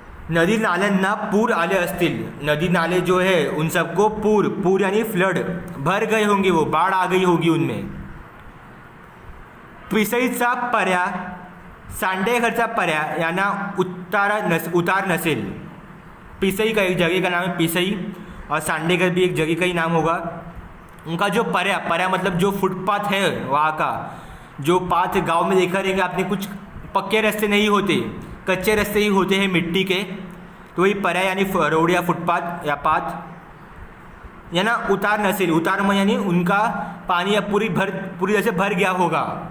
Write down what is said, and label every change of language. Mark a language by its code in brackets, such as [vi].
[mr] नदी नाल्यांना पूर आले असतील. [hi] नदी नाले जो है उन सबको पूर यानी फ्लड भर गए होंगे, वो बाढ़ आ गई होगी उनमें. [mr] पिसईचा पर्या, सांडेघरचा पर्या यांना उतार नसेल. [hi] पिसई का एक जगह का नाम है पिसई, और सांडेघर भी एक जगह का ही नाम होगा. उनका जो पर्या मतलब जो फुटपाथ है वहाँ का, जो पाथ गांव में देखा रहेंगे आपने, कुछ पक्के रास्ते नहीं होते, कच्चे रास्ते ही होते हैं मिट्टी के. तो वही पर्या यानी रोड या फुटपाथ या पाथ, [mr] या ना उतार नसेल. [hi] उतार में यानी उनका पानी अब पूरी जैसे भर गया होगा.